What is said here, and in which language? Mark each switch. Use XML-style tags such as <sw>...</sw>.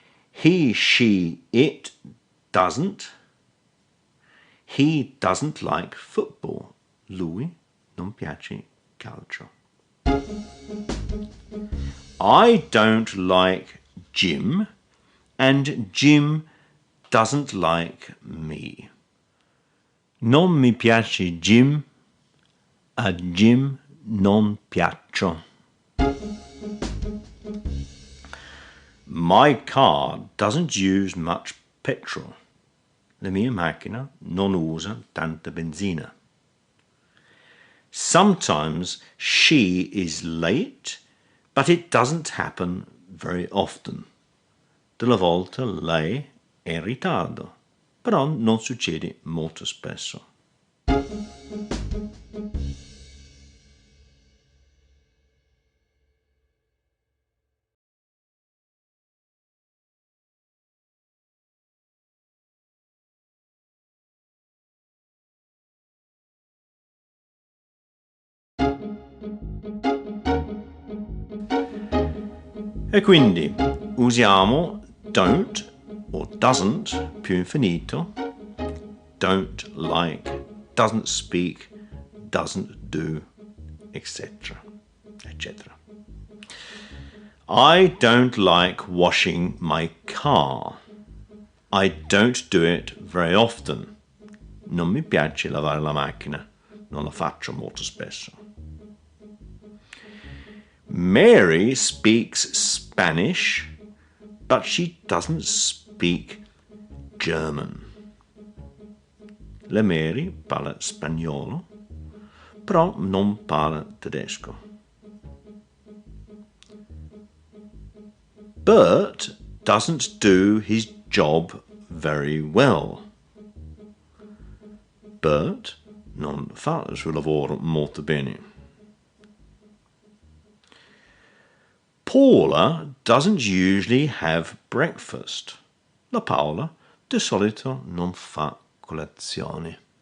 <en>He, she, it doesn't. He doesn't like football.</en> <it>Lui non piace calcio.</it> <en>I don't like Jim, and Jim doesn't like me.</en> <it>Non mi piace Jim, a Jim non piaccio.</it> <en>My car doesn't use much petrol.</en> <it>La mia macchina non usa tanta benzina.</it> <en>Sometimes she is late, but it doesn't happen very often.</en> <it>Delle volte lei è in ritardo, però non succede molto spesso. E quindi usiamo don't o doesn't più infinito.</it> <en>Don't like, doesn't speak, doesn't do, etc. etc. I don't like washing my car. I don't do it very often.</en> <it>Non mi piace lavare la macchina. Non la faccio molto spesso.</it> <en>Mary speaks Spanish, but she doesn't speak German.</en> <it>La Mary parla spagnolo, però non parla tedesco.</it> <en>Bert doesn't do his job very well.</en> <it>Bert non fa il suo lavoro molto bene.</it> <en>Paula doesn't usually have breakfast.</en> <it>La Paola di solito non fa colazione.</it>